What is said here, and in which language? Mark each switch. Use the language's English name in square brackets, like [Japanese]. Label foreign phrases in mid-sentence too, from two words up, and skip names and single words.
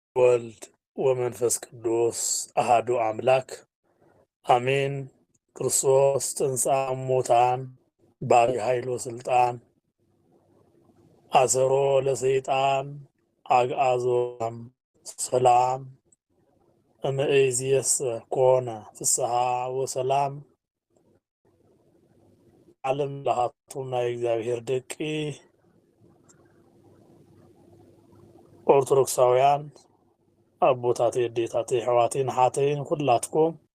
[Geez] ወልድ ወመንፈስ ቅዱስ አሃዱ አምላክ አሜን። ክርስቶስ ተንሥአ እሙታን በዐቢይ ኃይል ወሥልጣን አሰሮ ለሰይጣን አግዓዞ ሰላም እምይእዜሰ ኮነ ፍስሐ ወሰላም። [Tigrinya] ዓለም ለሃቱም ናይ እግዚአብሔር ደቂ ኦርቶዶክሳውያን አቦታቴ አዴታቴ ሕዋቴን ሓተይን ኩላትኩም